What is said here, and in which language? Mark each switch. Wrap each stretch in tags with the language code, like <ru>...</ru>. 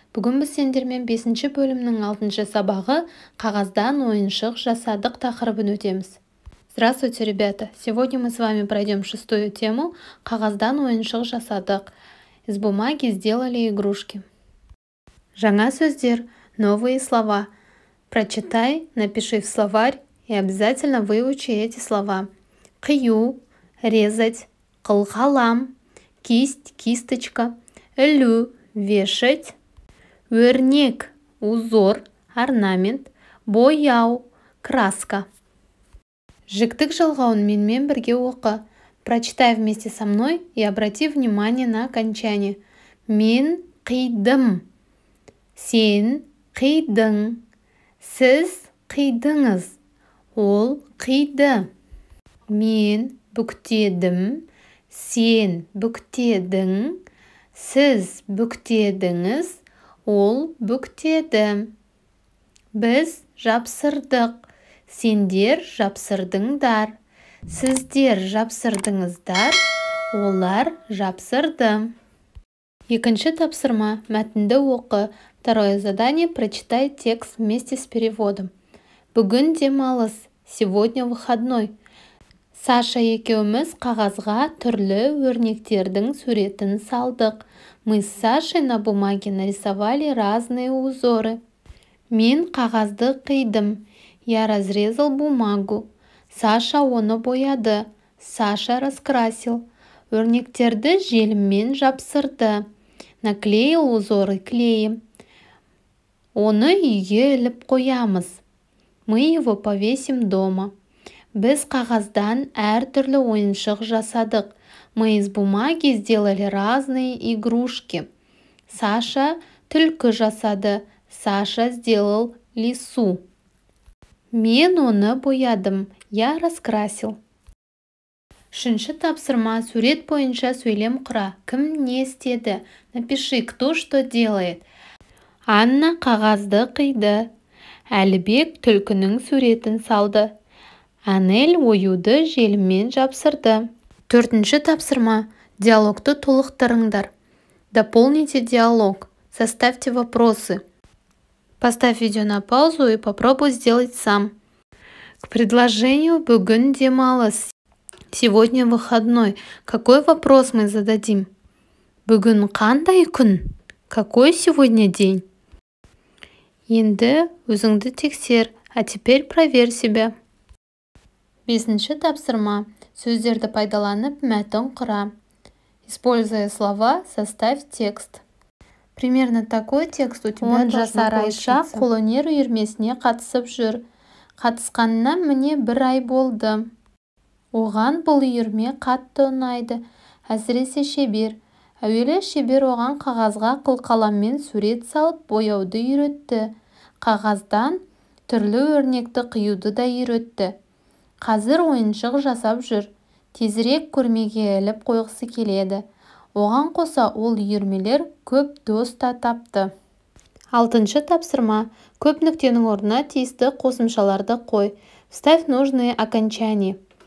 <kk>Бүгін біз сендермен 5-ші бөлімнің 6-шы сабағы «Қағаздан ойыншық жасадық» тақырыбын өтеміз.</kk> <ru>Здравствуйте, ребята! Сегодня мы с вами пройдем 6-ю тему</ru> <kk>«Қағаздан ойыншық жасадық».</kk> <ru>Из бумаги сделали игрушки.</ru> <kk>Жаңа сөздер,</kk> <ru>новые слова. Прочитай, напиши в словарь и обязательно выучи эти слова. Қию, резать, қылқалам, кисть, кисточка, ілу, вешать, өрнек, узор, орнамент, бояу, краска.</ru> <kk>Жіктік жалғауын менімен бірге оқы.</kk> <ru>Прочитай вместе со мной и обрати внимание на окончание.</ru> <kk>Мен қидым, сен қидың, сіз қидыңыз, ол қиды. Мен бүктедім, сен бүктедің, сіз бүктедіңіз, ол бүктеді. Біз жапсырдық, сендер жапсырдыңдар, сіздер жапсырдыңыздар, олар жапсырды. Екінші тапсырма, мәтінді оқы.</kk> <ru>Второе задание, прочитай текст вместе с переводом.</ru> <kk>Бүгін демалыс,</kk> <ru>сегодня выходной.</ru> <kk>Саша екеуміз қағазға түрлі өрнектердің суретін салдық.</kk> <ru>Мы с Сашей на бумаге нарисовали разные узоры.</ru> <kk>Мен қағазды қидым.</kk> <ru>Я разрезал бумагу.</ru> <kk>Саша оны бояды.</kk> <ru>Саша раскрасил.</ru> <kk>Өрнектерді желіммен жапсырды.</kk> <ru>Наклеил узоры клеем.</ru> <kk>Оны үйге іліп қоямыз.</kk> <ru>Мы его повесим дома.</ru> <kk>Біз қағаздан әртүрлі ойыншық жасадық.</kk> <ru>Мы из бумаги сделали разные игрушки.</ru> <kk>Саша түлкі жасады.</kk> <ru>Саша сделал лису.</ru> <kk>Мен оны боядым.</kk> <ru>Я раскрасил.</ru> <kk>Үшінші тапсырма, сурет бойынша сөйлем құра. Кім не істеді?</kk> <ru>Напиши, кто что делает.</ru> <kk>Анна қағазды қиды. Әлібек түлкінің суретін салды. Анель оюды желіммен жапсырды. Төртінші тапсырма. Диалогты толықтырыңдар.</kk> <ru>Дополните диалог. Составьте вопросы. Поставь видео на паузу и попробуй сделать сам. К предложению</ru> <kk>«Бүгін демалыс».</kk> <ru>Сегодня выходной. Какой вопрос мы зададим?</ru> <kk>Бүгін қандай күн?</kk> <ru>Какой сегодня день?</ru> <kk>Енді өзіңді тексер,</kk> <ru>а теперь проверь себя.</ru> <kk>Бесінші тапсырма. Сөздерді пайдаланып мәтін құра.</kk> <ru>Используя слова, составь текст. Примерно такой текст у тебя</ru> <kk>10 жасар Айша қолөнер үйірмесіне қатысып жүр. Қатысқанына міне 1 ай болды. Оған бұл үйірме қатты ұнайды. Әсіресе шебер. Әуелі шебер оған қағазға қылқаламмен сурет салып бояуды үйретті. Қағаздан түрлі өрнекті қиюды да үйретті. Қазір ойыншық жасап жүр. Тезірек көрмеге іліп қойғысы келеді. Оған қоса ол үйірмелер көп дос та тапты. 6-шы тапсырма. Көп нүктенің орнына тиісті қосымшаларды қой.</kk> <ru>Вставь нужные окончания.</ru>